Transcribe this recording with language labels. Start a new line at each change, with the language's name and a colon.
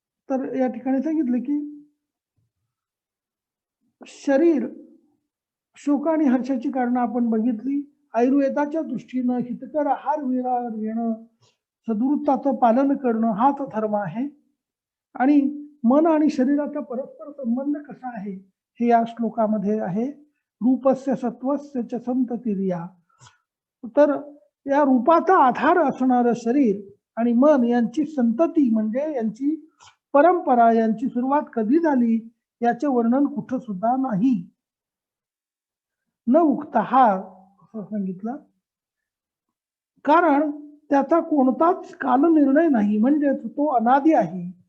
Marathi: तर या ठिकाणी सांगितलं की शरीर शोक आणि हर्षाची कारण आपण बघितली। आयुर्वेदाच्या दृष्टीनं हितकर आहार विहार घेणं सद्वृत्ताचं पालन करणं हाच धर्म आहे। आणि मन आणि शरीराचा परस्पर संबंध कसा आहे हे या श्लोकामध्ये आहे।
Sanskrit: रूपस्य सत्वस्य च संततिर्या।
Marathi: तर या रूपाचा आधार असणारं शरीर आणि मन यांची संतती म्हणजे यांची परंपरा यांची सुरुवात कधी झाली याचे वर्णन कुठं सुद्धा नाही।
Sanskrit: न उक्तः
Marathi: असं सांगितलं कारण त्याचा कोणताच कालनिर्णय नाही, म्हणजे तो अनादि आहे।